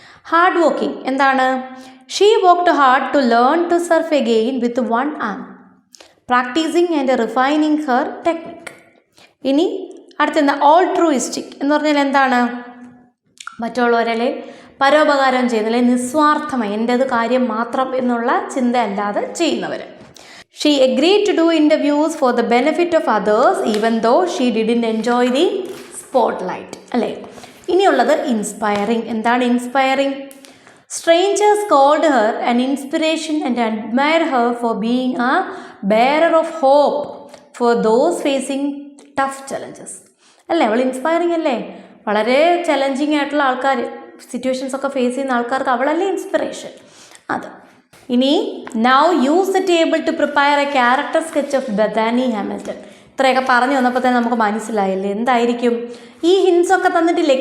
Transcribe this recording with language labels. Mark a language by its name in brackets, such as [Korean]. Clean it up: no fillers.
[English] hard working [Malayalam] എന്താണ്? [English] She worked hard to learn to surf again with one arm, practising and refining her technique. [Malayalam] ഇനി അടുത്തെന്താ? ഓൾട്രൂയിസ്റ്റിക് എന്ന് പറഞ്ഞാൽ എന്താണ്? മറ്റുള്ളവരെ പരോപകാരം ചെയ്യുന്നില്ല, നിസ്വാർത്ഥമായി എൻ്റേത് കാര്യം മാത്രം എന്നുള്ള ചിന്തയല്ലാതെ ചെയ്യുന്നവർ. [English] she agreed to do interviews for the benefit of others even though she didn't enjoy the spotlight [Malayalam] അല്ലേ? ഇനിയുള്ളത് ഇൻസ്പയറിങ്. എന്താണ് inspiring? [English] Strangers called her an inspiration and admired her for being a bearer of hope for those facing tough challenges [Malayalam] അല്ലേ? അവൾ inspiring അല്ലേ? വളരെ challenging ആയിട്ടുള്ള ആൾക്കാർ, situations ഒക്കെ ഫേസ് ചെയ്യുന്ന ആൾക്കാർക്ക് അവളല്ലേ ഇൻസ്പിറേഷൻ. അത് ഇനി [English] Now use the table to prepare a character sketch of Bethany Hamilton. [Malayalam] ഇത്രയൊക്കെ പറഞ്ഞു വന്നപ്പോൾ തന്നെ നമുക്ക് മനസ്സിലായില്ലേ എന്തായിരിക്കും ഈ ഹിൻസ് ഒക്കെ തന്നിട്ടില്ലേ?